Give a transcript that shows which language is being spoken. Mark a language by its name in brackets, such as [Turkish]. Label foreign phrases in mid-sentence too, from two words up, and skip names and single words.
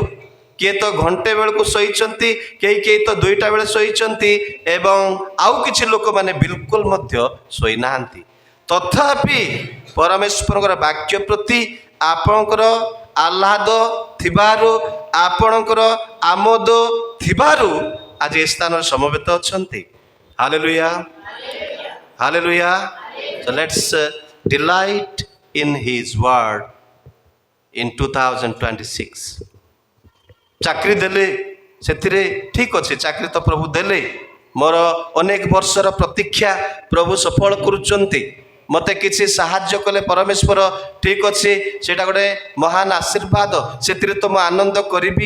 [Odia] କିଏ ତ ଘଣ୍ଟେ ବେଳକୁ ଶୋଇଛନ୍ତି, କେହି ତ 2ଟା ବେଳେ ଶୋଇଛନ୍ତି ଏବଂ ଆଉ କିଛି ଲୋକମାନେ ବିଲକୁଲ ମଧ୍ୟ ଶୋଇନାହାନ୍ତି। ତଥାପି ପରମେଶ୍ୱରଙ୍କର ବାକ୍ୟ ପ୍ରତି ଆପଣଙ୍କର ଆହ୍ଲାଦ ଥିବାରୁ, ଆପଣଙ୍କର ଆମୋଦ ଥିବାରୁ ଆଜି ଏ ସ୍ଥାନରେ ସମବେତ ଅଛନ୍ତି। ହାଲେଲୁୟା, ହାଲେଲୁୟା। [English] So let's delight in his word in 2026. [Odia] ଚାକିରି ଦେଲେ ସେଥିରେ ଠିକ୍ ଅଛି, ଚାକିରି ତ ପ୍ରଭୁ ଦେଲେ, ମୋର ଅନେକ ବର୍ଷର ପ୍ରତୀକ୍ଷା ପ୍ରଭୁ ସଫଳ କରୁଛନ୍ତି। ମୋତେ କିଛି ସାହାଯ୍ୟ କଲେ ପରମେଶ୍ୱର, ଠିକ୍ ଅଛି, ସେଇଟା ଗୋଟେ ମହାନ ଆଶୀର୍ବାଦ, ସେଥିରେ ତ ମୁଁ ଆନନ୍ଦ କରିବି।